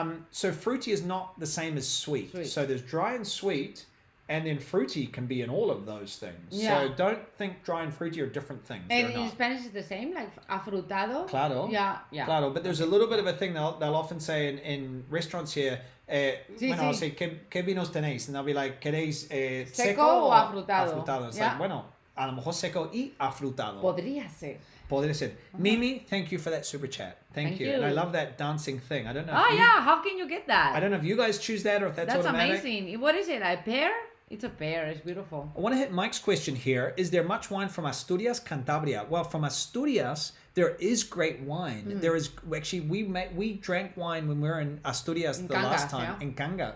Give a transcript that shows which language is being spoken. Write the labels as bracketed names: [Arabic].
[English] So fruity is not the same as sweet. So there's dry and sweet, and then fruity can be in all of those things. Yeah. So don't think dry and fruity are different things. And They're in not. Spanish it's the same, like afrutado. [Spanish] Claro. [English] Yeah. Claro, but there's a little bit of a thing they'll often say in restaurants here, when I'll say, [Spanish] ¿qué vinos tenéis? [English] And they'll be like, [Spanish] ¿queréis Seco o afrutado? Afrutado. [English] It's like, [Spanish] bueno, a lo mejor seco y afrutado. Podría ser. Podría ser. [English] Mimi, thank you for that super chat. Thank you. And I love that dancing thing. I don't know. How can you get that? I don't know if you guys choose that or if that's automatic. Amazing. What is it? A pear? It's a pear. It's beautiful. I want to hit Mike's question here. Is there much wine from Asturias, Cantabria? Well, from Asturias, there is great wine. There is actually we drank wine when we were in Asturias last time in Cangas.